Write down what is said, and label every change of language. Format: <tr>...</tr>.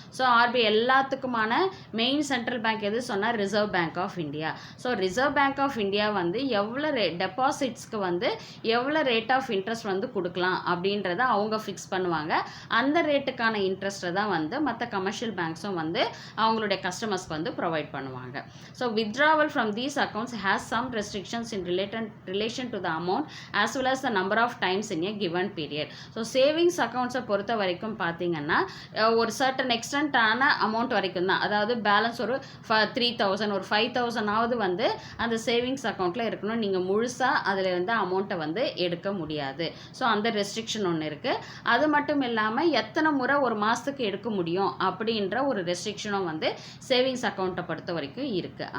<ta>So RBI எல்லாத்துக்குமான main central bank எது சொன்னால் reserve bank of India. So reserve bank of India வந்து எவ்வளோ டெபாசிட்ஸ்க்கு வந்து எவ்வளோ ரேட் ஆஃப் இன்ட்ரெஸ்ட் வந்து கொடுக்கலாம் அப்படின்றத அவங்க ஃபிக்ஸ் பண்ணுவாங்க. அந்த ரேட்டுக்கான இன்ட்ரெஸ்ட்டை தான் வந்து மற்ற கமர்ஷியல் பேங்க்ஸும் வந்து அவங்களுடைய கஸ்டமர்ஸ்க்கு வந்து ப்ரொவைட் பண்ணுவாங்க.</ta> <en>So withdrawal from these accounts has some restrictions in relation to the amount as well as the number of times in a given period.</en> <ta>So savings அக்கௌண்ட்ஸை பொறுத்த வரைக்கும் பார்த்தீங்கன்னா ஒரு சர்டன் எக்ஸ்டென்ட்டான அமௌண்ட் வரைக்கும் தான், அதாவது பேலன்ஸ் ஒரு 3000 ஒரு 5000ஆவது வந்து அந்த சேவிங்ஸ் அக்கௌண்ட்டில் இருக்கணும். நீங்கள் முழுசாக அதில் இருந்து அமௌண்ட்டை வந்து எடுக்க முடியாது. ஸோ அந்த ரெஸ்ட்ரிக்ஷன் ஒன்று இருக்குது. அது மட்டும் இல்லாமல் எத்தனை முறை ஒரு மாதத்துக்கு எடுக்க முடியும் அப்படின்ற ஒரு ரெஸ்ட்ரிக்ஷனும் வந்து சேவிங்ஸ் அக்கௌண்ட்டை பொறுத்த வரைக்கும் இருக்குது.</ta>